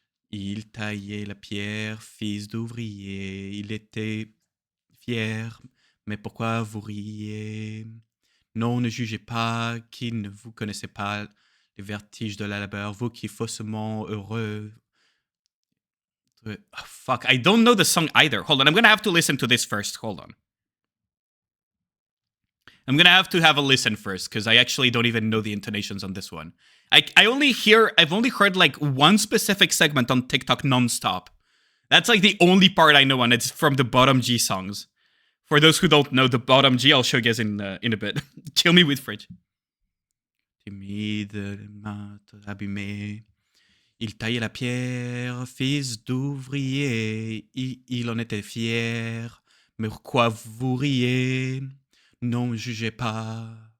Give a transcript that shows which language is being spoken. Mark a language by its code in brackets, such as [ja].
[fr] Il taillait la pierre, fils d'ouvrier, il était fier, mais pourquoi vous riez? Non, ne jugez pas qui ne vous connaissez pas les vertiges de la labeur, vous qui faussement heureux. [en] Oh, fuck, I don't know the song either. Hold on, I'm gonna have to listen to this first. Hold on. I'm gonna have to have a listen first, because I actually don't even know the intonations on this one. I've only heard like one specific segment on TikTok nonstop. That's like the only part I know, and it's from the bottom G songs. For those who don't know the bottom G, I'll show you guys in a bit. Kill me with fridge. [fr] Timide, les mains abîmées. Il taillait la pierre, fils d'ouvrier. Il en était fier. Mais pourquoi vous riez? Non, jugez pas.